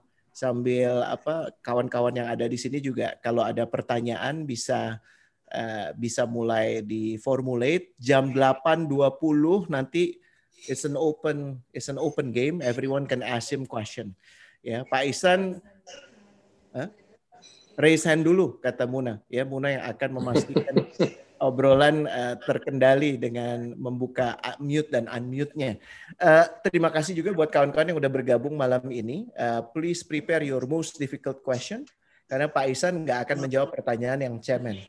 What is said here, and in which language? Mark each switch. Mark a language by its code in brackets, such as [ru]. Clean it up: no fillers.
[id] Sambil kawan-kawan yang ada di sini juga kalau ada pertanyaan bisa mulai di-formulate. Jam 8.20 nanti [en] it's an open game. Everyone can ask him question. [id] Ya, Pak Ihsan raise hand dulu kata Muna. Ya, Muna yang akan memastikan obrolan terkendali dengan membuka mute dan unmute-nya. Terima kasih juga buat kawan-kawan yang udah bergabung malam ini. [en] Please prepare your most difficult question [id] karena Pak Ihsan nggak akan menjawab pertanyaan yang cemen.